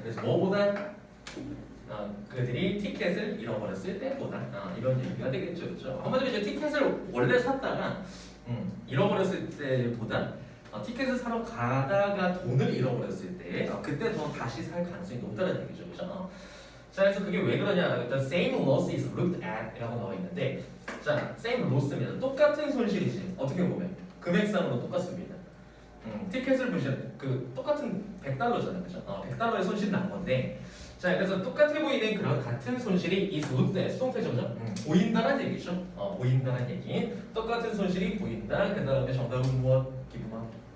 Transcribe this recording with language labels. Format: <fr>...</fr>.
<ko>그래서 뭐보다 그들이 티켓을 잃어버렸을 때보다 이런 얘기가 되겠죠, 그렇죠? 한마디로 이제 티켓을 원래 샀다가 잃어버렸을 때보다 티켓을 사러 가다가 돈을 잃어버렸을 때 그때 더 다시 살 가능성이 높다는 얘기죠. 그죠? 자, 그래서 그게 왜 그러냐?</ko> <en>The same loss is looked at</en> <ko>이라고 나와 있는데, 자,</ko> <en>same loss입니다.</en> <ko>똑같은 손실이지. 어떻게 보면 금액상으로 똑같습니다. 티켓을 보시면 똑같은 100달러잖아요, 그죠? 100달러의 손실이 난 건데, 자, 그래서 똑같아 보이는 그런 같은 손실이</ko> <en>is looked at</en> <ko>수동태죠, 보인다는 얘기죠. 보인다는 얘기. 똑같은 손실이 보인다. 그 다음에 정답은 무엇? 기분만.</ko>